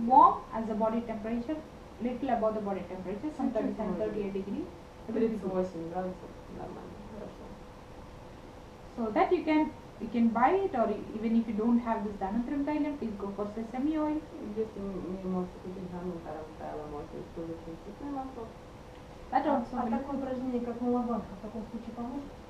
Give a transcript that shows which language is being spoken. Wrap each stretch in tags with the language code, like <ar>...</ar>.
<en>warm as the body temperature, little above the body temperature, some 37-38 degrees.</en> <ru>38 градусов, нормально, хорошо.</ru> <en>So that you can buy it, or even if you don't have this Dhanantram Thailam, please go for sesame oil.</en> <ru>Если не можете купить Дханвантарам тайлом, можете использовать растительное масло.</ru> <en>That also</en> <ru>А</ru> <en>will.</en> <ru>такое упражнение, как мулабанка, в таком случае поможет?</ru>